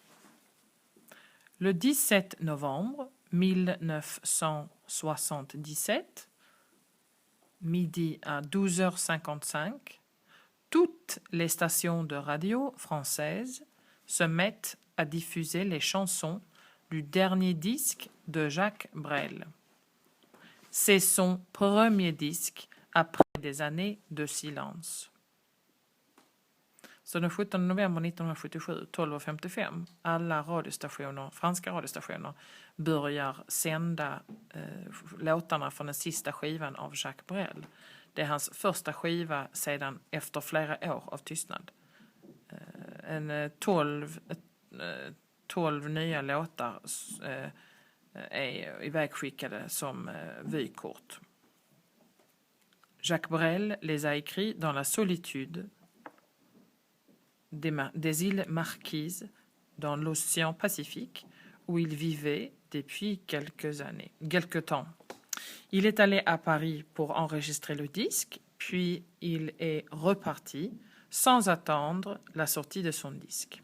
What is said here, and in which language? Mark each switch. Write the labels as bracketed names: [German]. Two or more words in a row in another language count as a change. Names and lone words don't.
[French] Le 17 novembre 1977, midi à 12h55, toutes les stations de radio françaises se mettent à diffuser les chansons du dernier disque de Jacques Brel. C'est son premier disque après des années de silence. [Swedish] Så den 17 november 1977, 12.55, alla radiostationer, franska radiostationer börjar sända låtarna från den sista skivan av Jacques Brel. Det är hans första skiva sedan efter flera år av tystnad. 12 nya låtar är ivägskickade som vykort. [French] Jacques Brel les a écrits dans la solitude des îles Marquises dans l'océan Pacifique où il vivait depuis quelque temps. Il est allé à Paris pour enregistrer le disque, puis il est reparti sans attendre la sortie de son disque.